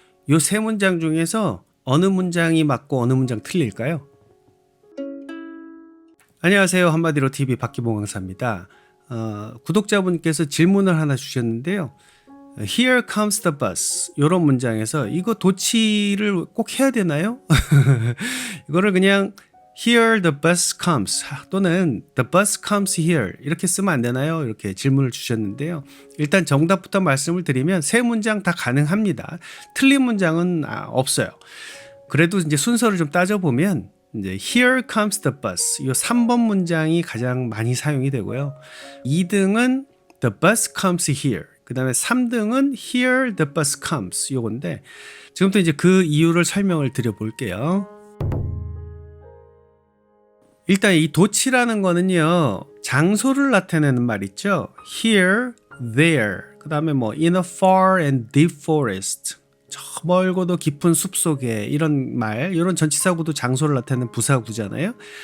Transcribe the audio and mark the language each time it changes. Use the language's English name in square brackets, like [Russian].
[Korean] 요 세 문장 중에서 어느 문장이 맞고 어느 문장 틀릴까요? 안녕하세요. 한마디로 TV 박기봉 강사입니다. 구독자분께서 질문을 하나 주셨는데요. [English] Here comes the bus. [Korean] 이런 문장에서 이거 도치를 꼭 해야 되나요? 이거를 그냥 [English] Here the bus comes [Korean] 또는 [English] The bus comes here [Korean] 이렇게 쓰면 안 되나요? 이렇게 질문을 주셨는데요. 일단 정답부터 말씀을 드리면 세 문장 다 가능합니다. 틀린 문장은 없어요. 그래도 이제 순서를 좀 따져보면 이제 [English] Here comes the bus [Korean] 이 3번 문장이 가장 많이 사용이 되고요. 2등은 [English] The bus comes here. [Korean] 그 다음에 3등은 [English] Here the bus comes [Korean] 요건데 지금부터 이제 그 이유를 설명을 드려볼게요. 일단 이 도치라는 거는요 장소를 나타내는 말 있죠. Here, there 그 다음에 뭐 [English] in a far and deep forest [Korean] 저 멀고도 깊은 숲속에 이런 말 이런 전치사구도 장소를 나타내는 부사구잖아요.